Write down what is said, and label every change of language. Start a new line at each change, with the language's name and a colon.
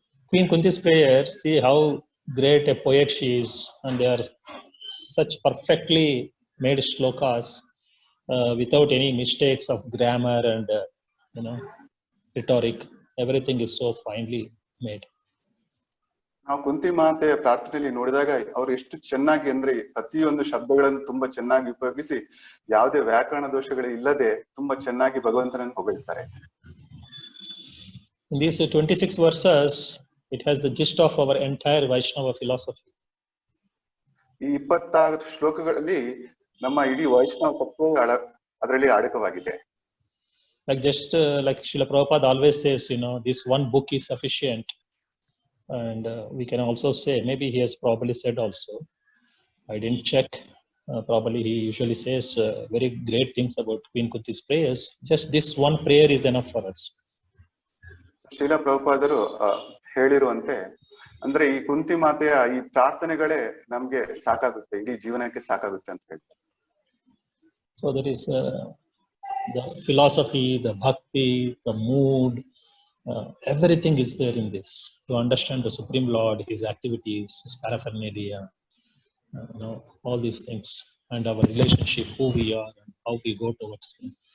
English: Queen Kunti's prayer, see how great a poet she is, and they are such perfectly made shlokas without any mistakes of grammar and rhetoric. Everything is so finely made.
Kannada: ನಾವು ಕುಂತಿ ಮಾತೆಯ ಪ್ರಾರ್ಥನೆಯಲ್ಲಿ ನೋಡಿದಾಗ ಅವರು ಎಷ್ಟು ಚೆನ್ನಾಗಿ ಅಂದ್ರೆ ಪ್ರತಿಯೊಂದು ಶಬ್ದಗಳನ್ನು ತುಂಬಾ ಚೆನ್ನಾಗಿ ಉಪಯೋಗಿಸಿ ಯಾವುದೇ ವ್ಯಾಕರಣ ದೋಷಗಳು ಇಲ್ಲದೆ ತುಂಬಾ ಚೆನ್ನಾಗಿ ಭಗವಂತನನ್ನು ಹೊಗಳ್ತಾರೆ.
English: In these 26 verses, It has the gist of our entire Vaishnava philosophy.
Kannada: ಈ 26 ಶ್ಲೋಕಗಳಲ್ಲಿ ನಮ್ಮ ಇಡೀ ವೈಷ್ಣವ ತತ್ವ ಅದರಲ್ಲಿ ಅಡಕವಾಗಿದೆ.
English: Like just like Srila Prabhupada always says, this one book is sufficient. And we can also say, maybe he has probably said also, I didn't check, probably he usually says very great things about Queen Kunti's prayers. Just this one prayer is enough for us.
Kannada: Srila ಪ್ರಭುಪಾದರು ಹೇಳಿರುವಂತೆ, ಅಂದ್ರೆ ಈ ಕುಂತಿ ಮಾತೆಯ ಈ ಪ್ರಾರ್ಥನೆಗಳೇ ನಮ್ಗೆ ಸಾಕಾಗುತ್ತೆ, ಇಡೀ ಜೀವನಕ್ಕೆ ಸಾಕಾಗುತ್ತೆ ಅಂತ ಹೇಳ್ತಾರೆ.
English: So there is the philosophy, the bhakti, the mood, everything is there in this. To understand the Supreme Lord, his activities, his paraphernalia, all these things, and our relationship, who we are, and how we go towards him.